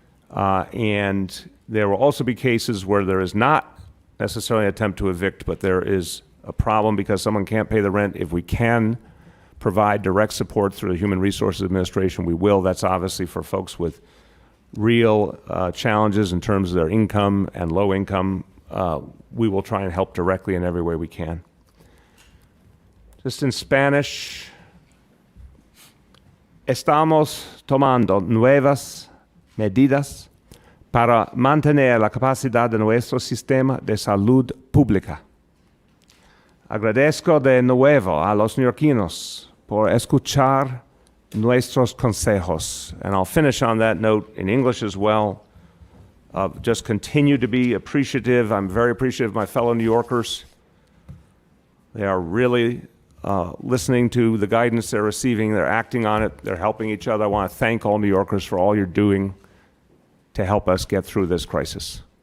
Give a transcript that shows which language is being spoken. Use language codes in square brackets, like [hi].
[en] And there will also be cases where there is not necessarily an attempt to evict, but there is a problem because someone can't pay the rent. If we can provide direct support through the Human Resources Administration, we will. That's obviously for folks with real challenges in terms of their income and low income. We will try and help directly in every way we can. Just in Spanish, [es] estamos tomando nuevas medidas para mantener la capacidad de nuestro sistema de salud pública. Agradezco de nuevo a los neoyorquinos por escuchar nuestros consejos. [en] And I'll finish on that note in English as well. Just continue to be appreciative. I'm very appreciative of my fellow New Yorkers. They are really listening to the guidance they're receiving. They're acting on it. They're helping each other. I want to thank all New Yorkers for all you're doing to help us get through this crisis.